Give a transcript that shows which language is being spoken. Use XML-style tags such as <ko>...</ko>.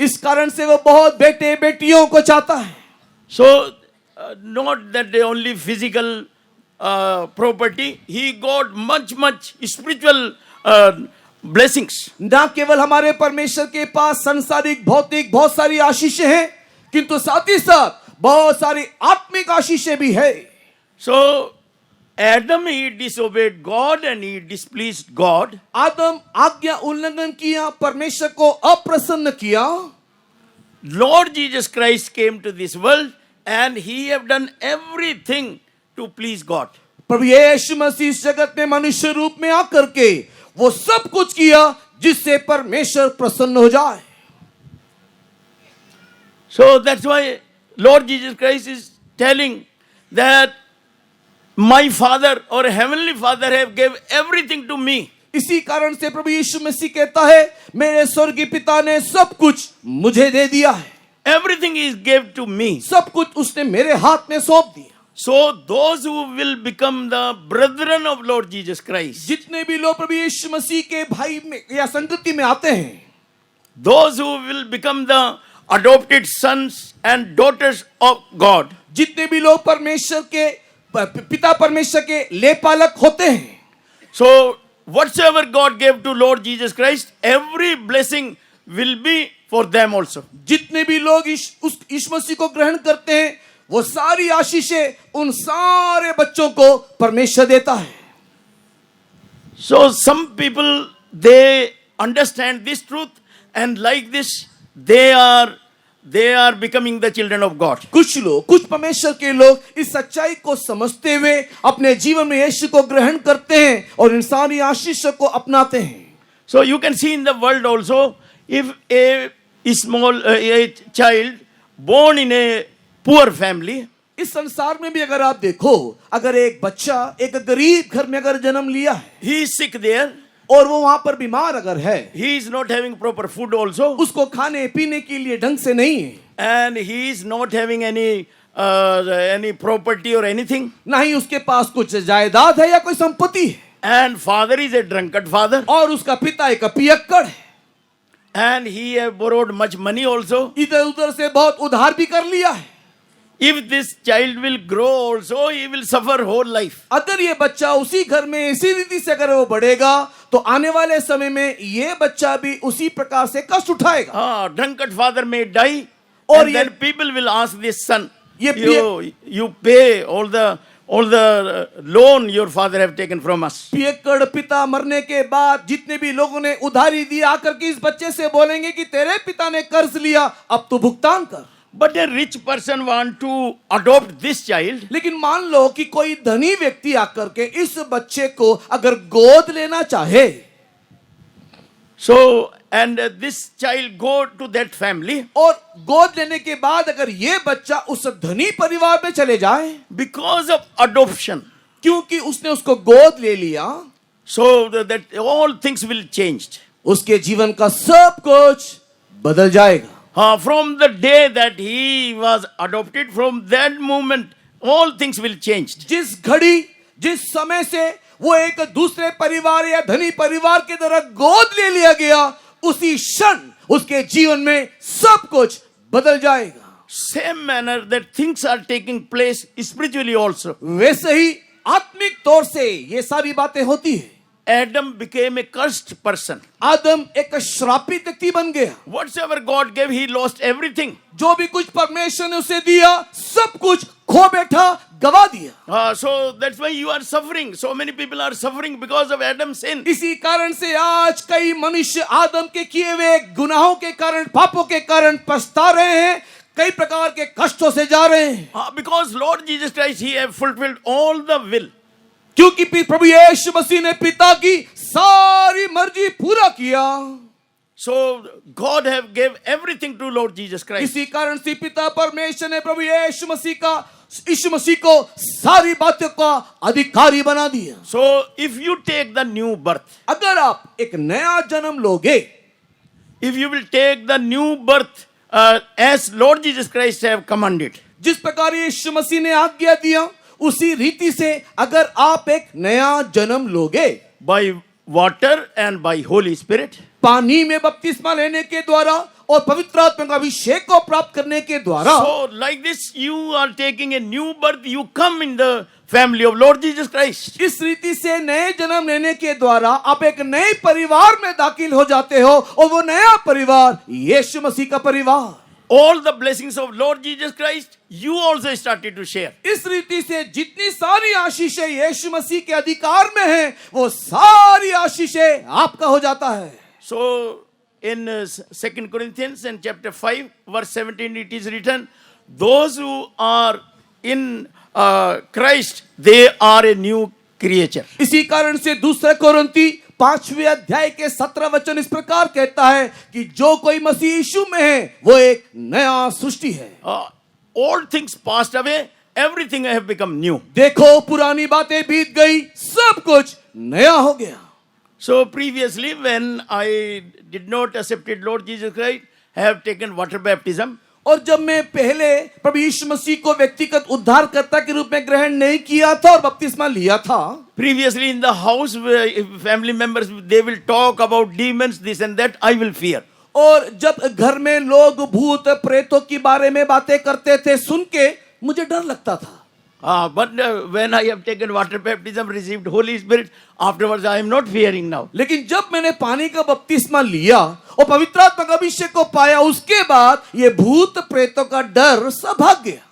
<hi>इस कारण से वो बहुत बेटे बेटियों को चाहता है।</hi> <en>So not that they only physical property, He got much spiritual blessings.</en> <hi>ना केवल हमारे परमेश्वर के पास संसारिक भौतिक बहुत सारी आशीषें हैं, किंतु साथ ही साथ बहुत सारी आत्मिक आशीषें भी है।</hi> <en>So Adam, he disobeyed God and he displeased God.</en> <hi>आदम आज्ञा उल्लंघन किया, परमेश्वर को अप्रसन्न किया।</hi> <en>Lord Jesus Christ came to this world and He have done everything to please God.</en> <hi>प्रभु यीशु मसीह इस जगत में मनुष्य रूप में आकर के वो सब कुछ किया जिससे परमेश्वर प्रसन्न हो जाए।</hi> <en>So that's why Lord Jesus Christ is telling that my Father or Heavenly Father have gave everything to me.</en> <hi>इसी कारण से प्रभु यीशु मसीह कहता है, मेरे स्वर्गीय पिता ने सब कुछ मुझे दे दिया है।</hi> <en>Everything is gave to me.</en> <hi>सब कुछ उसने मेरे हाथ में सौंप दिया।</hi> <en>So those who will become the brethren of Lord Jesus Christ,</en> <hi>जितने भी लोग प्रभु यीशु मसीह के भाई में या संगति में आते हैं,</hi> <en>those who will become the adopted sons and daughters of God,</en> <hi>जितने भी लोग परमेश्वर के पिता परमेश्वर के लेपालक होते हैं,</hi> <en>so whatsoever God gave to Lord Jesus Christ, every blessing will be for them also.</en> <hi>जितने भी लोग इस मसीह को ग्रहण करते हैं, वो सारी आशीषें उन सारे बच्चों को परमेश्वर देता है।</hi> <en>So some people, they understand this truth and like this they are becoming the children of God.</en> <hi>कुछ परमेश्वर के लोग इस सच्चाई को समझते हुए अपने जीवन में यीशु को ग्रहण करते हैं और इन सारी आशीषों को अपनाते हैं।</hi> <en>So you can see in the world also, if a small a child born in a poor family,</en> <hi>इस संसार में भी अगर आप देखो, अगर एक बच्चा एक गरीब घर में अगर जन्म लिया है,</hi> <en>he is sick there,</en> <hi>और वो वहां पर बीमार अगर है,</hi> <en>he is not having proper food also,</en> <hi>उसको खाने पीने के लिए ढंग से नहीं है,</hi> <en>and he is not having any property or anything,</en> <hi>ना ही उसके पास कुछ जायदाद है या कोई संपत्ति है,</hi> <en>and father is a drunkard father,</en> <hi>और उसका पिता एक पियक्कड़ है,</hi> <en>and he have borrowed much money also.</en> <hi>इधर उधर से बहुत उधार भी कर लिया है।</hi> <en>If this child will grow also, he will suffer whole life.</en> <hi>अगर ये बच्चा उसी घर में इसी रीति से अगर वो बढ़ेगा, तो आने वाले समय में ये बच्चा भी उसी प्रकार से कष्ट उठाएगा।</hi> <en>Drunkard father may die,</en> <hi>और</hi> <en>and then people will ask this son,</en> <hi>ये</hi> <en>you pay all the loan your father have taken from us.</en> <hi>पियक्कड़ पिता मरने के बाद जितने भी लोगों ने उधारी दी, आकर के इस बच्चे से बोलेंगे कि तेरे पिता ने कर्ज लिया, अब तू भुगतान कर।</hi> <en>But a rich person want to adopt this child.</en> <hi>लेकिन मान लो कि कोई धनी व्यक्ति आकर के इस बच्चे को अगर गोद लेना चाहे,</hi> <en>So, and this child go to that family.</en> <hi>और गोद लेने के बाद अगर ये बच्चा उस धनी परिवार में चले जाए,</hi> <en>Because of adoption.</en> <hi>क्योंकि उसने उसको गोद ले लिया,</hi> <en>So that all things will change.</en> <hi>उसके जीवन का सब कुछ बदल जाएगा.</hi> <en>From the day that he was adopted, from that moment, all things will change.</en> <hi>जिस घड़ी, जिस समय से वो एक दूसरे परिवार या धनी परिवार की तरह गोद ले लिया गया, उसी क्षण उसके जीवन में सब कुछ बदल जाएगा.</hi> <en>Same manner that things are taking place spiritually also.</en> <hi>वैसे ही आत्मिक तौर से ये सारी बातें होती है.</hi> <en>Adam became a cursed person.</en> <hi>आदम एक श्रापित व्यक्ति बन गया.</hi> <en>Whatsoever God gave, he lost everything.</en> <hi>जो भी कुछ परमेश्वर ने उसे दिया, सब कुछ खो बैठा, गवा दिया.</hi> <en>So that's why you are suffering. So many people are suffering because of Adam's sin.</en> <hi>इसी कारण से आज कई मनुष्य आदम के किए हुए गुनाहों के कारण, पापों के कारण पछता रहे हैं, कई प्रकार के कष्टों से जा रहे हैं.</hi> <en>Because Lord Jesus Christ, he have fulfilled all the will.</en> <hi>क्योंकि प्रभु यीशु मसीह ने पिता की सारी मर्जी पूरा किया.</hi> <en>So God have gave everything to Lord Jesus Christ.</en> <hi>इसी कारण से पिता परमेश्वर ने प्रभु यीशु मसीह को सारी बातों का अधिकारी बना दिया.</hi> <en>So if you take the new birth,</en> <hi>अगर आप एक नया जन्म लोगे,</hi> <en>if you will take the new birth as Lord Jesus Christ have commanded,</en> <hi>जिस प्रकार यीशु मसीह ने आज्ञा दिया, उसी रीति से अगर आप एक नया जन्म लोगे,</hi> <en>by water and by Holy Spirit,</en> <hi>पानी में बपतिस्मा लेने के द्वारा और पवित्र आत्मा का अभिषेक को प्राप्त करने के द्वारा,</hi> <en>so like this you are taking a new birth, you come in the family of Lord Jesus Christ.</en> <hi>इस रीति से नए जन्म लेने के द्वारा आप एक नए परिवार में दाखिल हो जाते हो, और वो नया परिवार यीशु मसीह का परिवार.</hi> <en>All the blessings of Lord Jesus Christ, you also started to share.</en> <hi>इस रीति से जितनी सारी आशीषें यीशु मसीह के अधिकार में हैं, वो सारी आशीषें आपका हो जाता है.</hi> <en>So in 2 Corinthians and chapter 5 verse 17 it is written, those who are in Christ, they are a new creature.</en> <hi>इसी कारण से दूसरा कोरिन्थी 5वें अध्याय के 17 वचन इस प्रकार कहता है कि जो कोई मसीह यीशु में है, वो एक नया सृष्टि है.</hi> <en>All things passed away, everything have become new.</en> <hi>देखो पुरानी बातें बीत गई, सब कुछ नया हो गया.</hi> <en>So previously when I did not accepted Lord Jesus Christ, I have taken water baptism.</en> <hi>और जब मैं पहले प्रभु यीशु मसीह को व्यक्तिगत उद्धारकर्ता के रूप में ग्रहण नहीं किया था और बपतिस्मा लिया था,</hi> <en>Previously in the house, family members, they will talk about demons, this and that, I will fear.</en> <hi>और जब घर में लोग भूत प्रेतों के बारे में बातें करते थे, सुन के मुझे डर लगता था.</hi> <en>But when I have taken water baptism, received Holy Spirit, afterwards I am not fearing now.</en> <hi>लेकिन जब मैंने पानी का बपतिस्मा लिया और पवित्र आत्मा का अभिषेक को पाया, उसके बाद ये भूत प्रेतों का डर सब भाग गया.</hi>